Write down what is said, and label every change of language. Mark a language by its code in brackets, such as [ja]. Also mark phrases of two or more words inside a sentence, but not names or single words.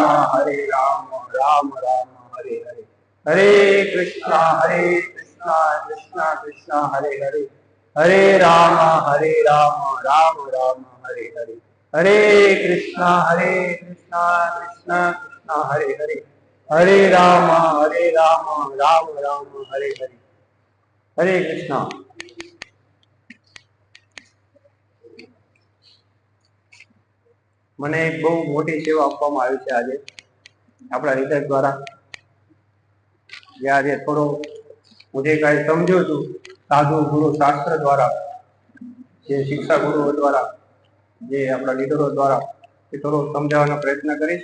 [hi] राम राम हरे हरे हरे कृष्णा कृष्णा कृष्णा हरे हरे हरे राम राम राम हरे हरे हरे कृष्णा कृष्णा कृष्णा हरे हरे हरे राम राम राम हरे हरे हरे कृष्णा. [gu] મને એક બહુ મોટી સેવા આપવામાં આવી છે આજે આપણા હૃદય દ્વારા. આજે થોડો હું જે કાંઈ સમજ્યો છું સાધુ ગુરુ શાસ્ત્ર દ્વારા, જે શિક્ષા ગુરુઓ દ્વારા, જે આપણા લીડરો દ્વારા, એ થોડો સમજાવવાનો પ્રયત્ન કરીશ.